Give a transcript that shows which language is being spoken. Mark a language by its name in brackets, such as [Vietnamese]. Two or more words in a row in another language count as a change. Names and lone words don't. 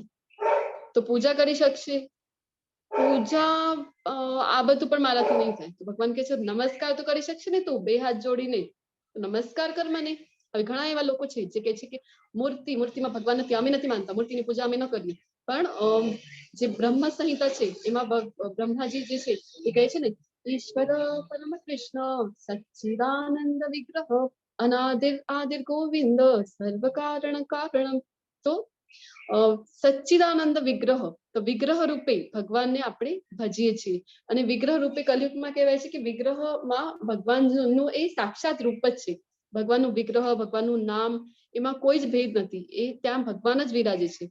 [Gujarati] તો પૂજા કરી શકશે? પૂજા આ બધું પણ મારાથી નહીં થાય. તો ભગવાન કહે છે નમસ્કાર તો કરી શકશે ને તું, બે હાથ જોડીને નમસ્કાર કર મને. હવે ઘણા એવા લોકો છે જે કહે છે કે મૂર્તિમાં ભગવાન નથી, અમે નથી માનતા, મૂર્તિની પૂજા અમે ન કરીએ. પણ જે બ્રહ્મ સંહિતા છે એમાં બ્રહ્માજી જે છે એ કહે છે ને [Sanskrit] ईश्वर परम कृष्ण सच्चिदानंद विग्रह अनादिर आदिर गोविंद सर्व कारण कारण. [Gujarati] તો સચ્ચિદાનંદ વિગ્રહ, તો વિગ્રહ રૂપે ભગવાનને આપણે ભજીએ છીએ. અને વિગ્રહ રૂપે કલયુગમાં કહેવાય છે કે વિગ્રહમાં ભગવાનનું એ સાક્ષાત રૂપ જ છે. ભગવાનનું વિગ્રહ, ભગવાનનું નામ, એમાં કોઈ જ ભેદ નથી. એ ત્યાં ભગવાન જ વિરાજે છે.